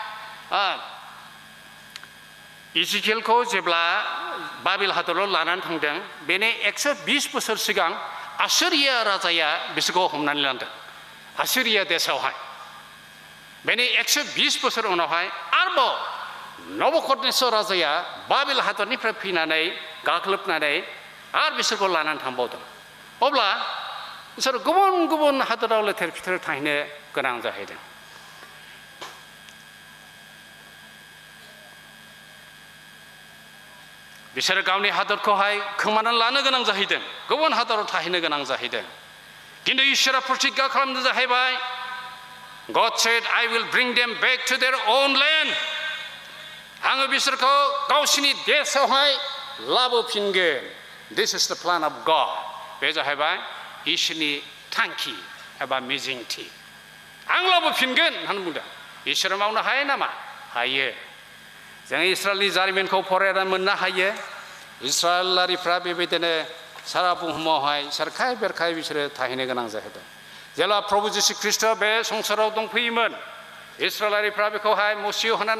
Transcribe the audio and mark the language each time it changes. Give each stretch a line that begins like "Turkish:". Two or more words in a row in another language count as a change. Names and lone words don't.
Bodo: इजिकेलखौ जेब्ला बाबिल हादराव लानानै थांदों बेनि 120 बोसोर सिगां आसिरिया राजाया बिसोरखौ हमनानै लांदों आसिरिया देशआवहाय बेनि 120 बोसोर उनावहाय आरोबाव नबुकदनेस्वर राजाया बाबिल हादरनिफ्राय फैनानै गाग्लोबनानै आरो बिसोरखौ लानानै थांबावदों अब्ला बिसोर गुबुन गुबुन हादराव लेथेर फेथेर थाहैनो गोनां जाहैदों बिसोरो गावनि हादरखौहाय खोमानानै लानो गोनां जाहैदों गुबुन हादराव थाहैनो गोनां जाहैदों किन्तु इसोरा प्रतिज्ञा खालामदों जाहैबाय
English: God said I will bring them back to their own land
Bodo: आङो बिसोरखौ गावसिनि देशआवहाय लाबोफिनगोन
English: This is the plan of God
Bodo: बे जाहैबाय इसोरनि थांखि एबा मिजिंथि आं लाबोफिनगोन होननानै बुंदों इसोरा मावनो हायो नामा हायो जों इस्राएलनि जारिमिनखौ फरायनानै मोननो हायो इस्राएलारिफ्रा बेबायदिनो सारा बुहुमावहाय सेरखाय बेरखाय बिसोरो थाहैनो गोनां जाहैदों जेब्ला प्रभु जिशु ख्रीष्ट बे संसाराव दंफैयोमोन इस्राएलारिफ्रा बेखौहाय मुसिउ होनानै